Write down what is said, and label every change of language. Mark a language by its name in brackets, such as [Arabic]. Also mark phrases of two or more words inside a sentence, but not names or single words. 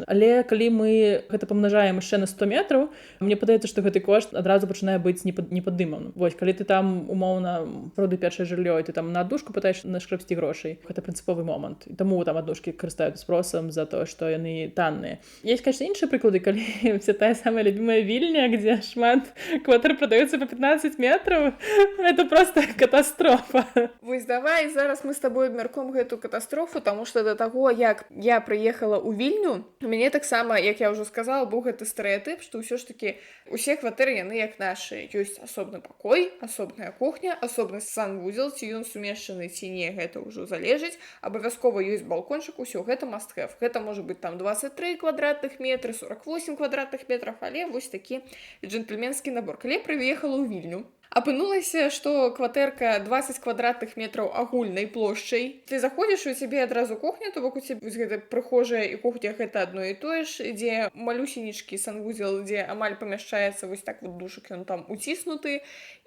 [Belarusian] Але калі мы гэта памнажаем яшчэ на 100 метраў, мне падаецца, што гэты кошт адразу пачынае быць непаддыманым. Вось, калі ты там умоўна продуй першае жыллё, і ты там на аднушку пытаеш нашкрэбсці грошай, гэта прынцыповы момант. І таму там аднушкі карыстаюцца спросам за то, што яны танныя. [Russian] Есть, конечно, [Belarusian] іншыя прыклады, калі вся тая самая любимая Вільня, где шмат кватэр продаюцца по 15 метров, это просто катастрофа. Вось давай зараз мы з табой абмяркуем гэту катастрофу, таму што да таго, як я прыехала ў Вільню, у мяне таксама, як я ўжо сказала, быў гэты стэрэатып, што ўсё ж такі усе кватэры яны як нашы. Ёсць асобны пакой, асобная кухня, асобны санвузел, ці ён сумешчаны ці не, гэта ўжо залежыць. Абавязкова ёсць балкончык, усё гэта [English] must have. [Belarusian] Гэта можа быць там 23 квадратных метры, 48 [Russian] квадратных метров, [Belarusian] але вось такі джентльменскі набор. Калі я прыехала ў Вільню, апынулася, што кватэрка 20 квадратных метраў агульнай плошчай. Ты заходзіш, у цябе адразу кухня, то бок у цябе гэта прыхожая і кухня гэта адно і тое ж, дзе малюсенечкі санвузел, дзе амаль памяшчаецца вось так вот душак, ён там уціснуты.